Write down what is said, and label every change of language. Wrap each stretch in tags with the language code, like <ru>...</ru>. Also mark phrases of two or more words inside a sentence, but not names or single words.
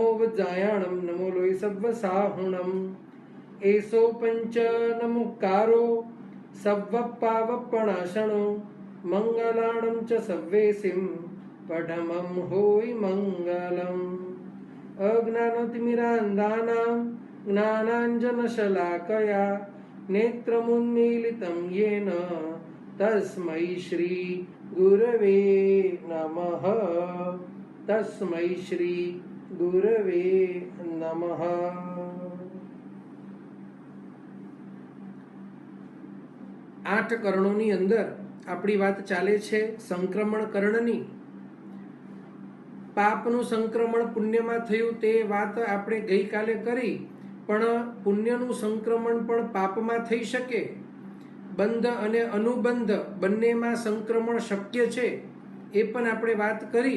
<pra>वज्रायाणं नमो लोयसव्वसाहुणं एसो पंच नमुकारो सव्वपावपणाशनो मंगलाणं च सव्वेसिं पठमं होय मंगलम्</pra> <sa>अज्ञानतिमिरान्धानां ज्ञानाञ्जनशलाकया नेत्रमुन्मीलितं येन तस्मै श्री गुरवे नमः। तस्मै श्री गुरवे नमः।</sa> <gu>આઠ કર્ણોની અંદર આપણી વાત ચાલે છે સંક્રમણ કર્ણની। પાપનું સંક્રમણ પુણ્યમાં થયું તે વાત આપણે ગઈકાલે કરી, પણ પુણ્યનું સંક્રમણ પણ પાપમાં થઈ શકે। બંધ અને અનુબંધ બંનેમાં સંક્રમણ શક્ય છે એ પણ આપણે વાત કરી।</gu>